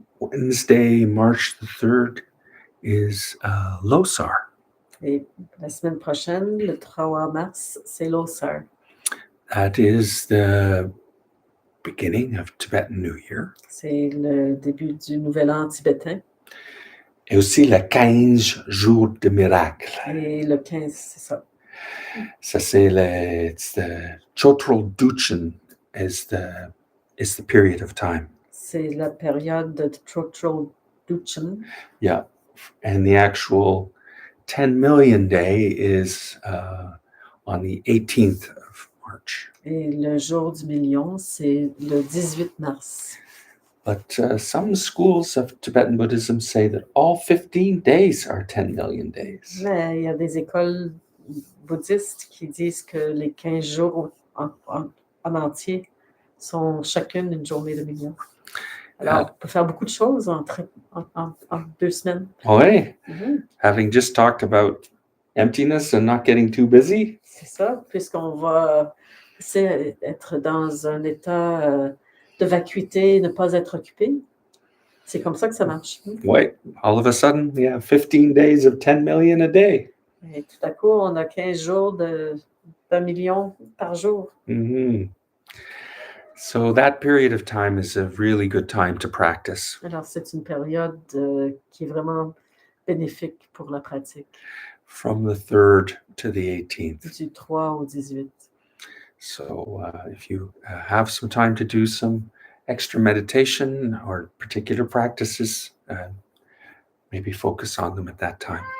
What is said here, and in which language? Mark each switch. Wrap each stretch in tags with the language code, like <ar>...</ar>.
<en>Wednesday, March the 3rd is Losar.</en> <fr>Et la semaine prochaine, le 3 mars, c'est Losar.</fr> <en>That is the beginning of Tibetan New Year.</en> <fr>C'est le début du Nouvel An tibétain. Et aussi le 15 jours de miracle. Et le 15, c'est ça. Ça, c'est</fr> <en>it's the Chotral Duchen is the period of time.</en> <fr>C'est la période de Chotral Duchen.</fr> <en>Yeah. And the actual 10 million day is on the 18th of March.</en> <fr>Et le jour du million, c'est le 18 mars.</fr> <en>But some schools of Tibetan Buddhism say that all 15 days are 10 million days.</en> <fr>Mais il y a des écoles bouddhistes qui disent que les 15 jours en entier sont chacune une journée de million. Alors, on peut faire beaucoup de choses en 2 semaines. Oui. Mhm.</fr> <en>Having just talked about emptiness and not getting too busy.</en> <fr>C'est ça, puisqu'on va être dans un état de vacuité, ne pas être occupé. C'est comme ça que ça marche. Oui.</fr> <en>All of a sudden, we have 15 days of 10 million a day.</en> <fr>Et tout à coup, on a 15 jours d'1 million par jour. Mm-hmm.</fr> <en>So that period of time is a really good time to practice.</en> <fr>Alors, c'est une période qui est vraiment bénéfique pour la pratique.</fr> <en>From the 3rd to the 18th.</en> <fr>Du 3 au 18.</fr> <en>So if you have some time to do some extra meditation or particular practices, maybe focus on them at that time.</en>